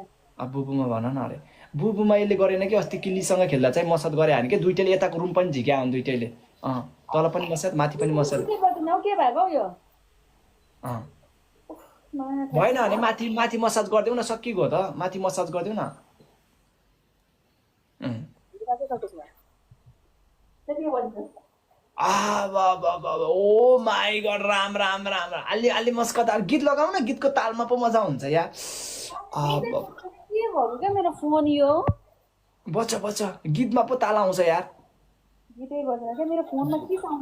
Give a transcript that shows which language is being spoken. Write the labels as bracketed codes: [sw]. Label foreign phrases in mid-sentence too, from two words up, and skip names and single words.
[ne] अब बुबुमा भन न अरे बुबुमा यसले गरेन कि अस्ति किल्लीसँग खेल्दा चाहिँ मसाज गरे हाने कि दुईटैले यताको रुम पनि झिक्या हुन् दुईटैले तल पनि मसाज माथि पनि मसाज के भएको हौ यो भएन भने माथि मसाज गरिदेऊ न सकिगयो त माथि मसाज गरिदेऊ न [en] oh my god [ne] राम राम राम अलि अलि मस्कत गीत लगाऊ न गीतको तालमा पो मजा हुन्छ यार के भयो क्या मेरो फोन यो बच्चा गीतमा पो ताल आउँछ यार गीतै बज्दैन क्या मेरो फोनमा के साउन्ड